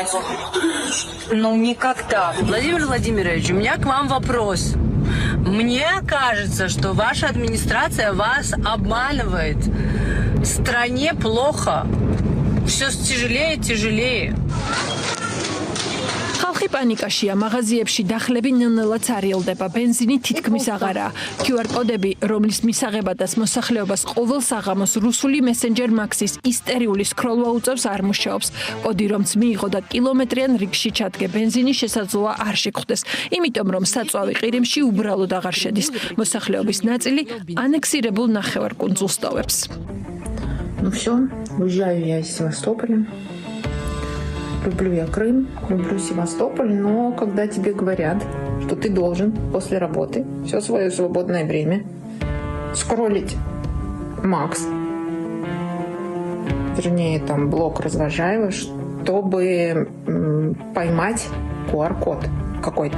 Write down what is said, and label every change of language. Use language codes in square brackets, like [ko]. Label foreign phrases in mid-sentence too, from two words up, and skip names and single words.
[ru] Ну, никогда. Владимир Владимирович, у меня к вам вопрос. Мне кажется, что ваша администрация вас обманывает. В стране плохо. Все тяжелее и тяжелее. [ka] ხალხი პანიკაშია, მაღაზიებში დახლები ნელ-ნელა წარიელდება, ბენზინი თითქმის აღარაა. QR კოდები, რომლის მისაღებადაც მოსახლეობას ყოველ საღამოს რუსული მესენჯერ მაქსის ისტერიული სკროლვა უწევს, არ მუშაობს. კოდი რომც მიიღო და კილომეტრიან რიგში ჩადგე, ბენზინის შესაძლოა არ შეგხვდეს, იმიტომ რომ საწვავი ყირიმში უბრალოდ აღარ შედის. მოსახლეობის ნაწილი ანექსირებულ ნახევარკუნძულს ტოვებს. [ru] Ну все, уезжаю я из Севастополя. Люблю я Крым, люблю Севастополь, но когда тебе говорят, что ты должен после работы все свое свободное время скроллить Макс, вернее там блог Развожаева, чтобы поймать QR-код какой-то.